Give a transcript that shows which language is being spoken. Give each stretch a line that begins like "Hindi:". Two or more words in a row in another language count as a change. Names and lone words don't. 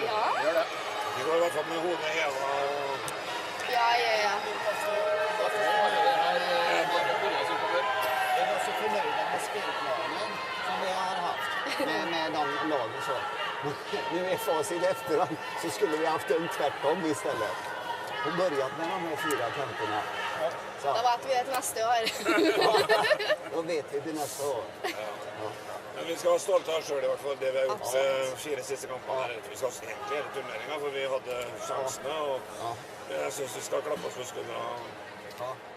Norwegian: Ja. Vi går I hvert fall med hodet heva. Ja. Jeg var så fornøyd med spillplanen som vi har haft med de lagen så.
Swedish: Nu är facit efterhand så skulle vi haft en tvärtom istället. Och börjat med de här 4 kamperna. Så.
Norwegian: Da vet vi det til neste år.
Swedish: Då vet vi till nästa år.
Norwegian: Men vi skal være stolte av oss selv I hvert fall det vi har gjort med 4 siste kampene her. Vi skal egentlig hele turneringen, for vi hadde sjansene, og jeg synes vi skal klappe oss på skuldrene. Ja.